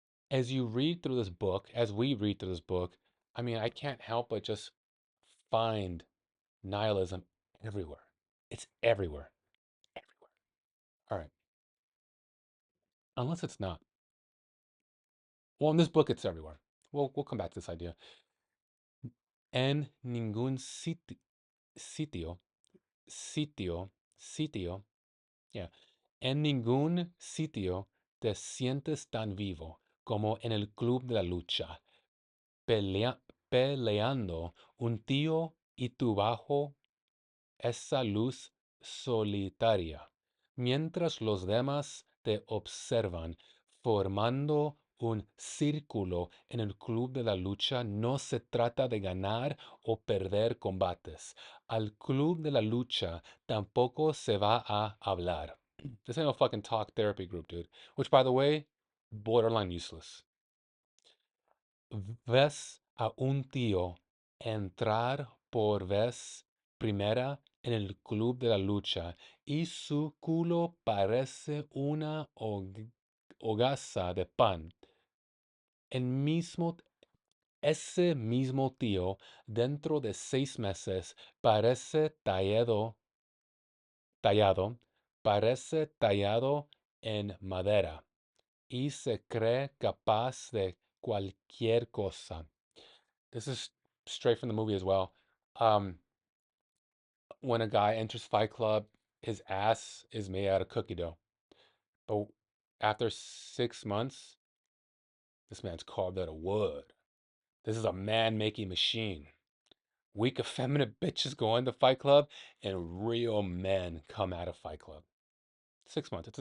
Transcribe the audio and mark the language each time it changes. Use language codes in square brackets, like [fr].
[en] As you read through this book, as we read through this book, I mean, I can't help but just find nihilism everywhere. It's everywhere. Everywhere. All right. Unless it's not. Well, in this book, it's everywhere. We'll come back to this idea. [es] En ningún sitio, sitio, yeah. En ningún sitio te sientes tan vivo como en el club de la lucha, pelea- peleando un tío y tú bajo esa luz solitaria, mientras los demás te observan, formando un círculo en el club de la lucha. No se trata de ganar o perder combates. Al club de la lucha tampoco se va a hablar. [en] This ain't no fucking talk therapy group, dude. Which, by the way, borderline useless. [es] Ves a un tío entrar por vez primera en el club de la lucha y su culo parece una hogaza de pan. El mismo, ese mismo tío, dentro de 6 meses, parece tallado, parece tallado en madera y se cree capaz de cualquier cosa. [en] This is straight from the movie as well. Um, when a guy enters Fight Club, his ass is made out of cookie dough. But after 6 months, this man's carved out of wood. This is a man-making machine. Weak, effeminate bitches go into Fight Club, and real men come out of Fight Club. 6 months.